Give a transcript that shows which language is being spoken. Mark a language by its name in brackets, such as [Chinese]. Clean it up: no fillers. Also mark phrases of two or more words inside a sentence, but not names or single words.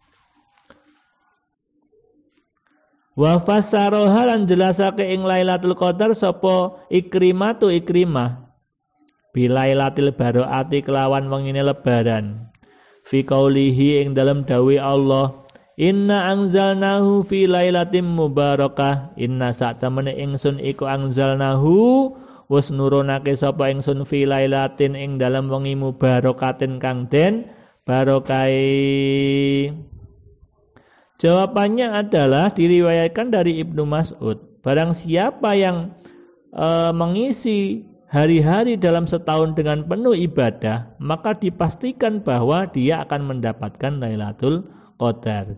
[Arabic] وفسرها [Javanese] lan jelasake ing Lailatul Qadar sapa Ikrimah bilailatil baroati kelawan wengine lebaran [Arabic] في قوله [Javanese] ing dalam dawuh Allah [Arabic] إنا أنزلناه في ليلة مباركة [Javanese] inna satamene ingsun iku anzalnahu wis nurunake sapa ingsun [Arabic] في ليلة [Javanese] ing dalam wengi mubarakatin kang den barokai. [Indonesian] Jawabannya adalah diriwayatkan dari Ibnu Mas'ud barang siapa yang mengisi hari-hari dalam setahun dengan penuh ibadah, maka dipastikan bahwa dia akan mendapatkan Lailatul Qadar.